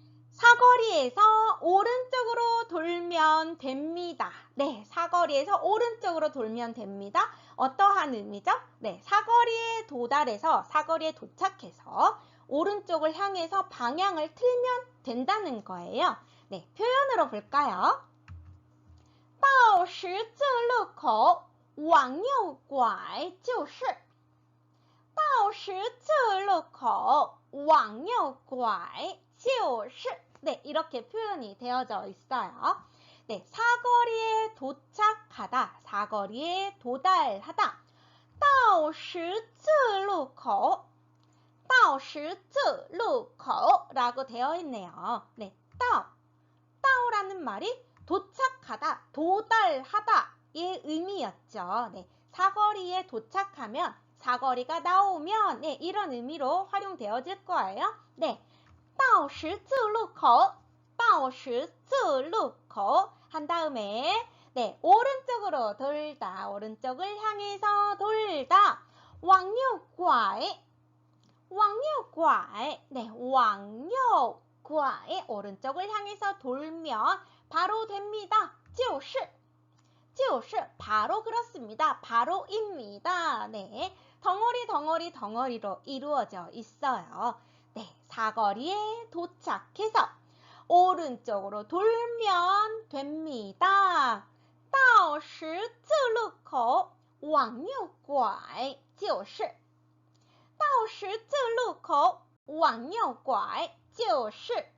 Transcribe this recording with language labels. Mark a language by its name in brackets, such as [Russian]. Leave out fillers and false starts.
[Korean] 사거리에서 오른쪽으로 돌면 됩니다. 네, 사거리에서 오른쪽으로 돌면 됩니다. 어떠한 의미죠? 네, 사거리에 도달해서 사거리에 도착해서 오른쪽을 향해서 방향을 틀면 된다는 거예요. 네, 표현으로 볼까요? [Chinese] 到十字路口往右拐就是。到十字路口往右拐就是。 [Korean] 네, 이렇게 표현이 되어져 있어요. 네, 사거리에 도착하다, 사거리에 도달하다. [Chinese] 到十字路口, 到十字路口 [Korean] 라고 되어 있네요. 네, 到라는 말이 도착하다, 도달하다의 의미였죠. 네, 사거리에 도착하면, 사거리가 나오면, 네, 이런 의미로 활용되어질 거예요. 네. [Chinese] 到十字路口, 到十字路口 [Korean] 한 다음에 네, 오른쪽으로 돌다, 오른쪽을 향해서 돌다. [Chinese] 往右拐, 往右拐, [Korean] 네, [Chinese] 往右拐 [Korean] 오른쪽을 향해서 돌면 바로 됩니다. [Chinese] 就是, 就是 [Korean] 바로 그렇습니다. 바로입니다. 네, 덩어리로 이루어져 있어요. 네, 사거리에 도착해서 오른쪽으로 돌면 됩니다. [Chinese] 到十字路口往右拐就是。到十字路口往右拐就是。